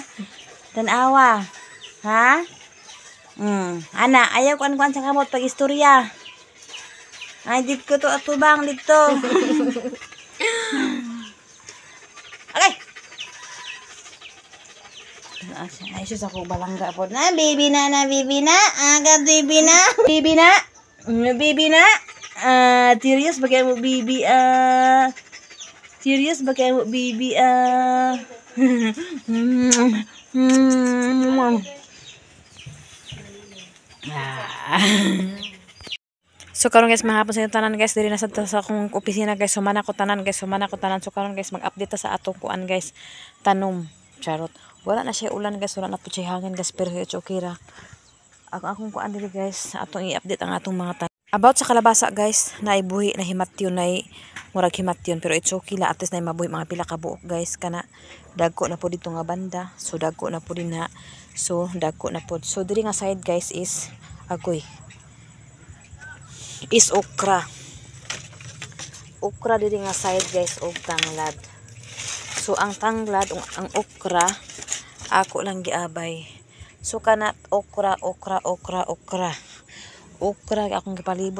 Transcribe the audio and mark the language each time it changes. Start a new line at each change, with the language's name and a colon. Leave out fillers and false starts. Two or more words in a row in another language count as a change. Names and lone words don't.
Cebuano: Tanawa. Ha? Ana, ayaw kuan-kuan sa kamot pag istorya. Ay, dito to atubang dito. Okay. Ay, sus ako balangga po. Na, baby na, baby na. Aga, baby na. Baby na. Baby na. Serious bagay mo, baby. Serious bagay mo, baby. So karon guys mahapon sa tanan guys diri na sa akong opisina guys sumana ko tanan so karon guys mag-update ta sa atong kuan guys tanom charot wala na siya ulan guys wala na po siya hangin guys pero
English: it's okay
Cebuano: ra akong kuan diri guys atong i-update ang atong mga tanom about sa kalabasa guys naibuhi na himatyon na murag himatyon pero
English: it's okay
Cebuano: la
English: at least
Cebuano: na mabuhi mga pila ka buok guys kana dagko na po dito nga banda so dagko na po din na so dagko na po so diri nga side guys is agoy is okra diri nga side guys og tanglad so ang tanglad ang okra ako lang giabay so kanat okra akong gipalibot